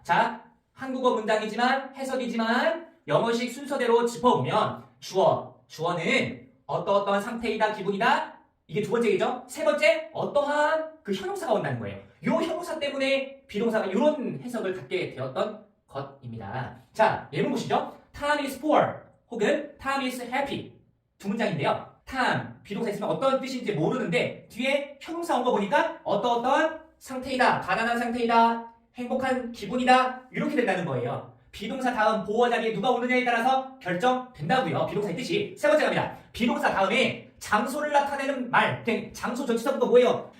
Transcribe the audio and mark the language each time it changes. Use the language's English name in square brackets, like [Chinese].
[Korean] 자, 한국어 문장이지만 해석이지만 영어식 순서대로 짚어보면 주어는 어떠한 상태이다, 기분이다. 이게 두 번째겠죠? 세 번째, 어떠한 그 형용사가 온다는 거예요. 이 형용사 때문에 비동사가 이런 해석을 갖게 되었던 것입니다. 자, 예문 보시죠. [English] Tom is poor [Korean] 혹은 [English] Tom is happy. [Korean] 두 문장인데요. Tom, 비동사 있으면 어떤 뜻인지 모르는데 뒤에 형용사 온 거 보니까 어떠한 상태이다, 가난한 상태이다, 행복한 기분이다 이렇게 된다는 거예요. 비동사 다음 보어 자리에 누가 오느냐에 따라서 결정된다고요. 비동사의 뜻이. 세 번째 갑니다. 비동사 다음에 장소를 나타내는 말. 장소 전치사부터 뭐예요?